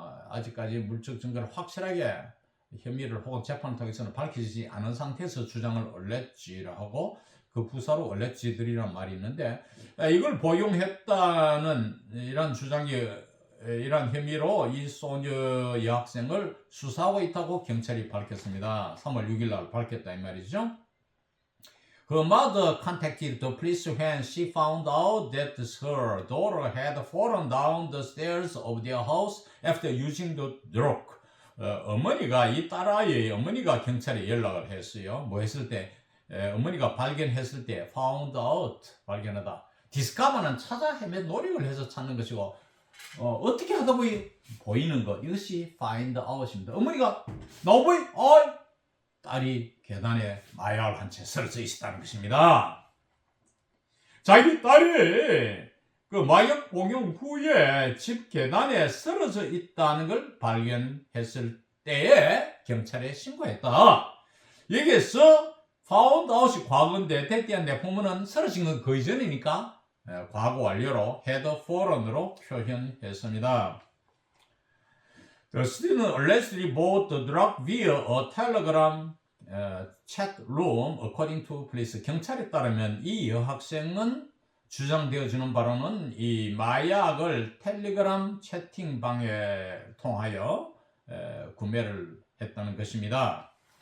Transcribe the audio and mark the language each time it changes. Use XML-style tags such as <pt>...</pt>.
<ko>아직까지 물적 증거를 확실하게 혐의를 혹은 재판을 통해서는 밝혀지지 않은 상태에서 주장을 alleged라 하고 그 부사로 alleged들이란 말이 있는데 이걸 복용했다는 이런 주장이 이런 혐의로 이 소녀 여학생을 수사하고 있다고 경찰이 밝혔습니다. 3월 6일 날 밝혔다 이 말이죠.</ko> <en>Her mother contacted the police when she found out that her daughter had fallen down the stairs of their house after using the drug.</en> <ko>어머니가 이 딸아이의 어머니가 경찰에 연락을 했어요. 뭐 했을 때 어머니가 발견했을 때 found out 발견하다. 디스카바는 찾아 헤매 노력을 해서 찾는 것이고 어떻게 하다 보이는 것 이것이 find out입니다. 어머니가 나보이 딸이 계단에 마약을 한 채 쓰러져 있었다는 것입니다. 자기 딸이 그 마약 복용 후에 집 계단에 쓰러져 있다는 걸 발견했을 때에 경찰에 신고했다. 여기에서 found out이 과거인데 대띠한 내포문은 쓰러진 건 그 이전이니까 과거 완료로 had fallen으로 표현했습니다.</ko> <en>The student allegedly bought the drug via a telegram chat room according to police.</en> <ko>경찰에 따르면 이 여학생은 주장되어지는 바로는 이 마약을 텔레그램 채팅방에 통하여 구매를 했다는 것입니다.</ko>